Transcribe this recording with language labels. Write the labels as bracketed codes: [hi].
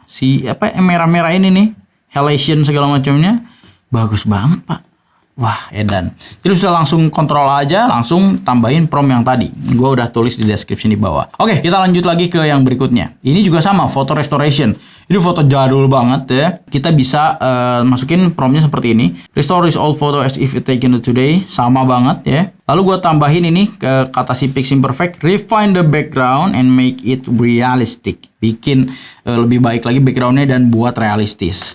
[id] Si merah-merah ini nih, halation segala macamnya. Bagus banget, Pak. Wah, edan. Jadi bisa langsung kontrol aja, langsung tambahin prom yang tadi. Gue udah tulis di description di bawah. Oke, kita lanjut lagi ke yang berikutnya. Ini juga sama, foto restoration. Ini foto jadul banget ya. Kita bisa masukin promnya seperti ini. [en] Restore this old photo as if it taken today. [id] Sama banget ya. Lalu gue tambahin ini ke kata si Piximperfect. [en] Refine the background and make it realistic. [id] Bikin lebih baik lagi backgroundnya dan buat realistis.